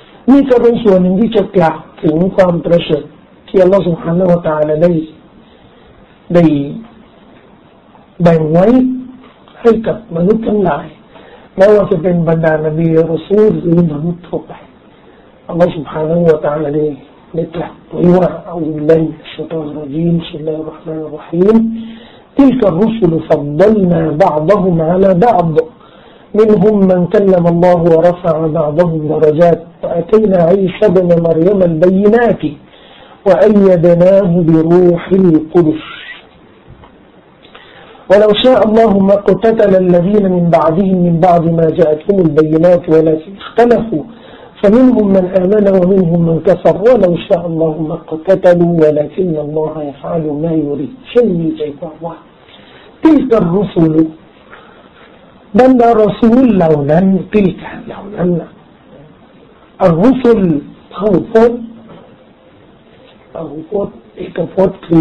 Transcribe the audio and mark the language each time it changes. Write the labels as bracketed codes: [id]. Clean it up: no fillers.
[th] นี่ก็เป็นส่วนหนึ่งที่จะกล่าวถึงความประเสริฐที่อัลลอฮฺสุบฮานะฮูวะตะอาลาได้แบ่งไว้ให้กับมนุษย์ทั้งหลายไม่ว่าจะเป็นบรรดานบีรอซูลหรือมนุษย์ทั่วไปอัลลอฮฺ سبحانه และ تعالى [ar] نبدأ ويرى أعوذ بالله من الشيطان الرجيم. بسم الله الرحمن الرحيم. تلك الرسل فضلنا بعضهم على بعض منهم من كلم الله ورفع بعضهم درجات وأتينا عيسى بن مريم البينات وأيدناه بروح القدس ولو شاء الله ما اقتتل الذين من بعدهم من بعد ما جاءتهم البينات ولكن اختلفوا فمنهم من آمن ومنهم من كفر ولو شاء الله ما اقتتلوا ولكن الله يفعل ما يريد. شمي جيد الله تلك الرسل بل رسول لولا تلك لولا الرسل خوفت خوفت اكفت